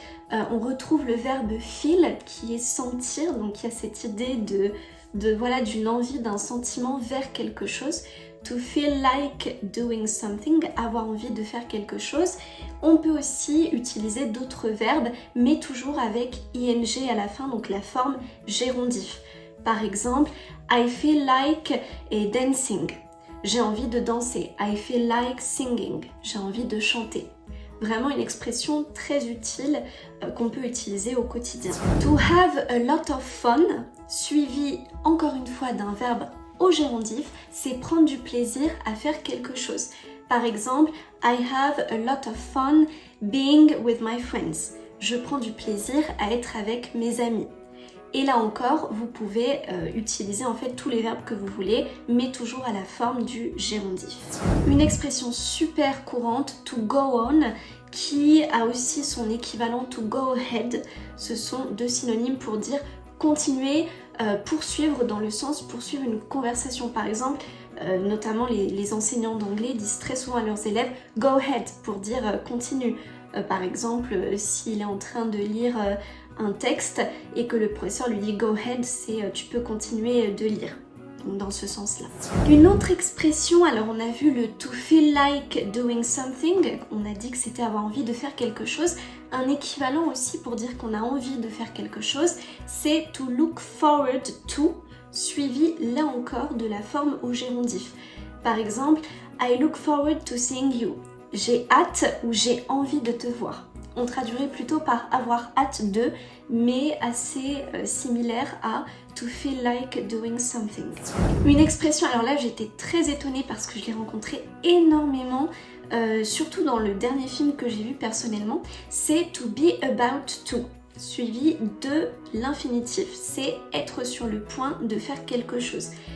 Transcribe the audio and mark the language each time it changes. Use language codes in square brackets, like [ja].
[fr] On retrouve le verbe feel qui est sentir, donc il y a cette idée voilà, d'une envie, d'un sentiment vers quelque chose. [en] To feel like doing something, [fr] avoir envie de faire quelque chose. On peut aussi utiliser d'autres verbes, mais toujours avec ing à la fin, donc la forme gérondif. Par exemple, [en] I feel like dancing. [fr] J'ai envie de danser. [en] I feel like singing. [fr] J'ai envie de chanter. Vraiment une expression très utile qu'on peut utiliser au quotidien. [en] To have a lot of fun, [fr] suivi encore une fois d'un verbe au gérondif, c'est prendre du plaisir à faire quelque chose. Par exemple, [en] I have a lot of fun being with my friends. [fr] Je prends du plaisir à être avec mes amis. Et là encore, vous pouvez utiliser en fait tous les verbes que vous voulez, mais toujours à la forme du gérondif. Une expression super courante, [en] to go on, [fr] qui a aussi son équivalent [en] to go ahead. [fr] Ce sont deux synonymes pour dire continuer, poursuivre dans le sens poursuivre une conversation. Par exemple, notamment les enseignants d'anglais disent très souvent à leurs élèves [en] go ahead [fr] pour dire continue. Par exemple, s'il est en train de lire un texte et que le professeur lui dit [en] go ahead, [fr] c'est tu peux continuer de lire. Donc dans ce sens-là. Une autre expression, alors on a vu le [en] to feel like doing something, [fr] on a dit que c'était avoir envie de faire quelque chose. Un équivalent aussi pour dire qu'on a envie de faire quelque chose, c'est [en] to look forward to, [fr] suivi là encore de la forme au gérondif. Par exemple, [en] I look forward to seeing you. [fr] J'ai hâte ou j'ai envie de te voir. On traduirait plutôt par avoir hâte de, mais assez similaire à [en] to feel like doing something. [fr] Une expression, alors là j'étais très étonnée parce que je l'ai rencontrée énormément, surtout dans le dernier film que j'ai vu personnellement, c'est [en] to be about to, [fr] suivi de l'infinitif, c'est être sur le point de faire quelque chose.